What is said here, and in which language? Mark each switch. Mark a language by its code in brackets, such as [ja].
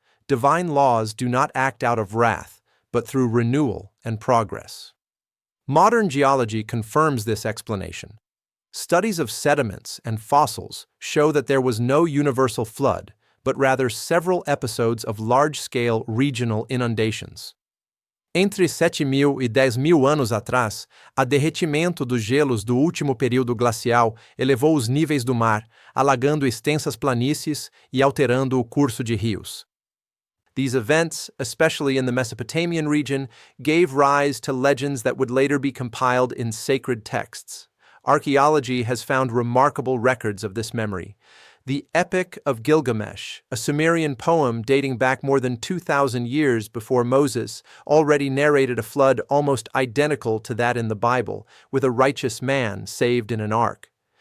[en] Divine laws do not act out of wrath, but through renewal and progress. Modern geology confirms this explanation. Studies of sediments and fossils show that there was no universal flood, but rather several episodes of large-scale regional inundations. [pt] Entre 7.000 e 10.000 anos atrás, o derretimento dos gelos do último período glacial elevou os níveis do mar, alagando extensas planícies e alterando o curso de rios. [en] These events, especially in the Mesopotamian region, gave rise to legends that would later be compiled in sacred texts. Archaeology has found remarkable records of this memory. The Epic of Gilgamesh, a Sumerian poem dating back more than 2,000 years before Moses, already narrated a flood almost identical to that in the Bible, with a righteous man saved in an ark.